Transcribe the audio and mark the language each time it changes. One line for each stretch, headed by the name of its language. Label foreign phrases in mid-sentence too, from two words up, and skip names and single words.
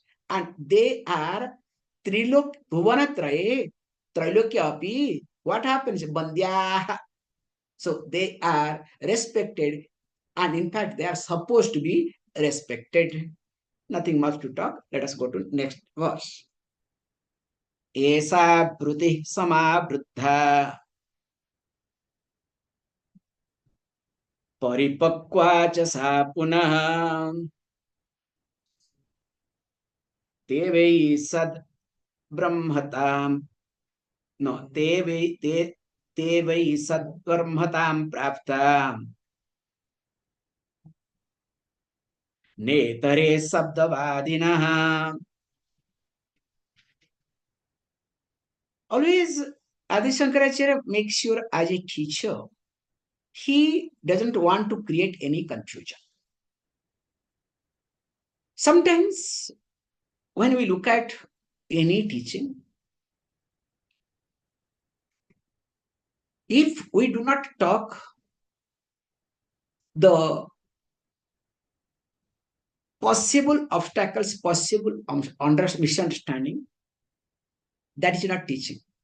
English: And they are
Sanskrit: त्रिलोक भुवनत्रये, त्रैलोक्य अपि.
English: What happens? Bandhya. So they are respected, and in fact, they are supposed to be respected. Nothing much to talk. Let us go to next verse.
Sanskrit: एष ब्रुति समवृद्ध परिपक्व च स पुनः तेवै सद् ब्रह्मतम् नो तेवै सद् ब्रह्मतम् प्राप्त नेतरे शब्दवादिनः.
English: Always Adi Shankaracharya makes sure as a teacher, he doesn't want to create any confusion. Sometimes when we look at any teaching, if we do not talk the possible obstacles, possible misunderstanding, that is not teaching.